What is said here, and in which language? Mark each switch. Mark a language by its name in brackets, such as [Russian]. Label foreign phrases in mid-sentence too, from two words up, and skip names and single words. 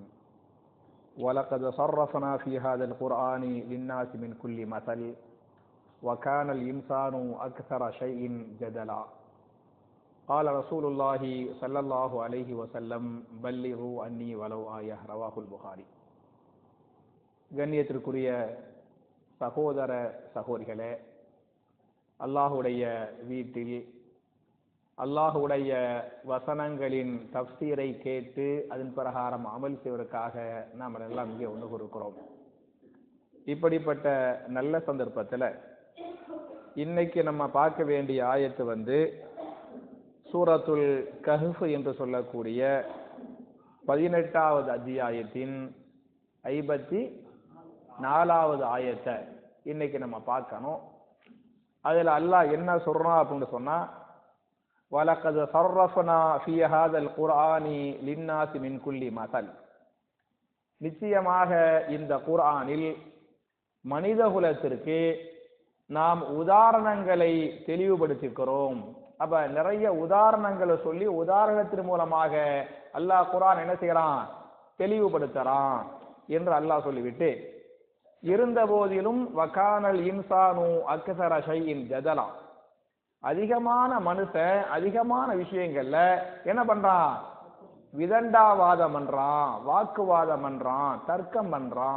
[Arabic] وَلَقَدْ صَرَّفْنَا فِي هَذَا الْقُرْآنِ لِلنَّاسِ مِنْ كُلِّ مَثَلٍ وَكَانَ الْإِنسَانُ أَكْثَرَ شَيْءٍ جَدَلًا. قال رسول الله صلى الله عليه وسلم بلغوا عني ولو آية. رواه البخاري. [Tamil] கண்ணியத்திற்குரிய சகோதர சகோதரிகளே, அல்லாஹுடைய வீட்டில் அல்லாஹுடைய வசனங்களின் தஃப்சீரை கேட்டு அதன் பிரகாரம் அமல் செய்வதற்காக நாம் எல்லாம் இங்கே ஒன்று கூறுகிறோம். இப்படிப்பட்ட நல்ல சந்தர்ப்பத்தில் இன்னைக்கு நம்ம பார்க்க வேண்டிய ஆயத்து சூரத்துல் கஹ்ஃப் என்று சொல்லக்கூடிய 18வது அத்தியாயத்தின் 54வது ஆயத்தை இன்னைக்கு நம்ம பார்க்கணும். அதில் அல்லாஹ் என்ன சொல்றான் அப்படின்னு சொன்னா, [Arabic] وَلَقَدْ صَرَّفْنَا فِي هَذَا الْقُرْآنِ لِلنَّاسِ مِنْ كُلِّ مَثَلٍ. [Tamil] நிச்சயமாக இந்த குர்ஆனில் மனிதகுலத்திற்கு நாம் உதாரணங்களை தெளிவுபடுத்திக்கிறோம். அப்ப நிறைய உதாரணங்களை சொல்லி உதாரணத்தின் மூலமாக அல்லாஹ் குர்ஆன் என்ன செய்யறான், தெளிவுபடுத்துறான் என்று அல்லாஹ் சொல்லிவிட்டு, இருந்த போதிலும் [Arabic] وكان الإنسان أكثر شيء جدلا, [Tamil] அதிகமான மனுஷன் அதிகமான விஷயங்கள்ல என்ன பண்றான், விதண்டாவாதம் பண்றான், வாக்குவாதம் பண்றான், தர்க்கம் பண்றான்.